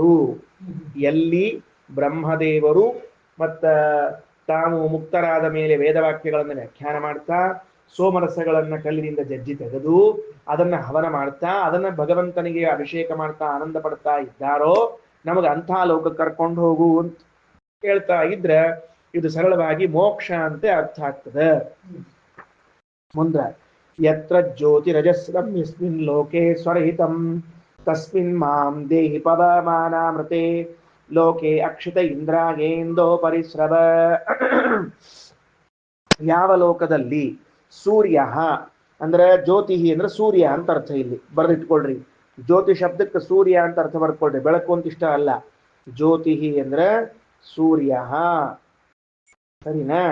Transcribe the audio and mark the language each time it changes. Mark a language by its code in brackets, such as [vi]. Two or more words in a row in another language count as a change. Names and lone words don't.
[kn] ಎಲ್ಲಿ ಬ್ರಹ್ಮದೇವರು ಮತ್ತ ತಾವು ಮುಕ್ತರಾದ ಮೇಲೆ ವೇದವಾಕ್ಯಗಳನ್ನು ವ್ಯಾಖ್ಯಾನ ಮಾಡ್ತಾ ಸೋಮರಸಗಳನ್ನ ಕಲ್ಲಿನಿಂದ ಜಜ್ಜಿ ತೆಗೆದು ಅದನ್ನ ಹವನ ಮಾಡ್ತಾ ಅದನ್ನ ಭಗವಂತನಿಗೆ ಅಭಿಷೇಕ ಮಾಡ್ತಾ ಆನಂದ ಪಡ್ತಾ ಇದ್ದಾರೋ, ನಮಗೆ ಅಂಥ ಲೋಕ ಕರ್ಕೊಂಡು ಹೋಗು ಅಂತ ಹೇಳ್ತಾ ಇದ್ರೆ ಇದು ಸರಳವಾಗಿ ಮೋಕ್ಷ ಅಂತ ಅರ್ಥ ಆಗ್ತದೆ. [sa] ಮುಂದ ಯತ್ರ ಜ್ಯೋತಿರಜಸ್ರಂ ಯಸ್ಮಿನ್ ಲೋಕೆ ಸ್ವರಹಿತಂ ತಸ್ಮಿನ್ ಮಾಂ ದೇಹಿ ಪವಮಾನಾಮೃತೆ ಲೋಕೆ ಅಕ್ಷಿತ ಇಂದ್ರಾಗೇಂದೋ ಪರಿಸ್ರವ. [kn] ಯಾವ ಲೋಕದಲ್ಲಿ ಸೂರ್ಯ ಅಂದ್ರೆ ಜ್ಯೋತಿ ಅಂದ್ರೆ ಸೂರ್ಯ ಅಂತ ಅರ್ಥ, ಇಲ್ಲಿ ಬರೆದಿಟ್ಕೊಳ್ರಿ. ಜ್ಯೋತಿ ಶಬ್ದಕ್ಕೆ ಸೂರ್ಯ ಅಂತ ಅರ್ಥ ಬರ್ಕೊಳ್ರಿ, ಬೆಳಕು ಅಂತ ಇಷ್ಟ ಅಲ್ಲ. ಜ್ಯೋತಿ ಅಂದ್ರೆ ಸೂರ್ಯ, ಸರಿನಾ?